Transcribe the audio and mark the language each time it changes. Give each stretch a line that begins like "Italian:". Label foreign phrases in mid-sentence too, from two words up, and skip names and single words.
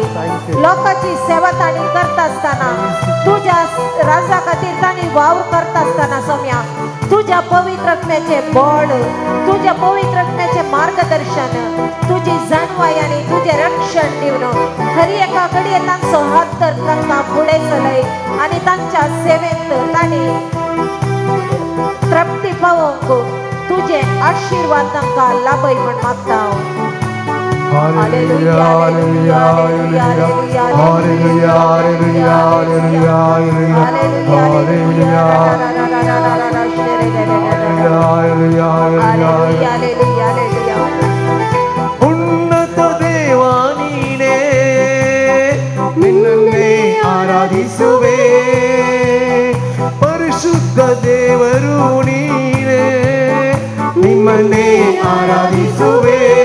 Konkani: लोकांची सेवा तांणी करता आसतना तुझ्या राजा खातीर तांणी वावर करता आसतना सोम्या तुझ्या पवित्र आत्म्याचे बळ तुझ्या पवित्र आत्म्याचे मार्गदर्शन तुझी जाणवाई आनी तुझे रक्षण दिवन हर एका घडये तांचो हात तर तांकां फुडें चलय आनी तांच्या सेवेंत तांणी तृप्ती पावोवंक तुझे आशिर्वाद तांकां लाभय म्हण मागता हांव. हालेलुया हालेलुया हालेलुया हालेलुया हालेलुया हालेलुया हालेलुया हालेलुया.
Kannada: ಉನ್ನತ ದೇವಾ ನೀನೇ ನಿನ್ನನ್ನೇ ಆರಾಧಿಸುವೆ. ಪರಿಶುದ್ಧ ದೇವರು ನೀನೇ ನಿಮ್ಮನ್ನೇ ಆರಾಧಿಸುವೆ.